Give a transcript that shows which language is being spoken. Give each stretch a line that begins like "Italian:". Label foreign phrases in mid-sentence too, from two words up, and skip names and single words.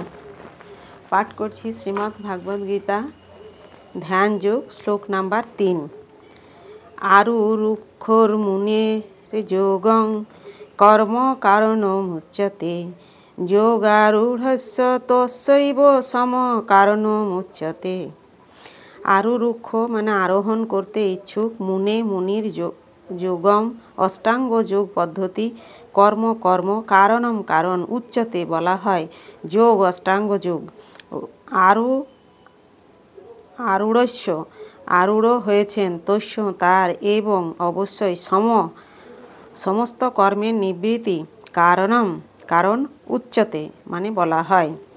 Bangla: পাঠ করছি শ্রীমদ্ ভাগবত গীতা ধ্যান যোগ শ্লোক নম্বর 3।
Sanskrit: आरुरुक्षोर मुनेर योगं कर्म कारणमुच्यते योगारूढ़स्य तस्यैव सम कारणमुच्यते।
Bangla: आरुरुक्ष মানে আরোহণ করতে ইচ্ছুক, মুনে মুনির যোগম অষ্টাঙ্গ যোগ পদ্ধতি, কর্ম কর্ম, কারণম কারণ, উচ্চতে বলা হয় যোগ অষ্টাঙ্গ যোগ। আরূঢ়স্য আরূঢ় হয়েছেন, তস্য তার, এবং অবশ্যই সমস্ত কর্মের নিবৃত্তি, কারণম কারণ, উচ্চতে মানে বলা হয়।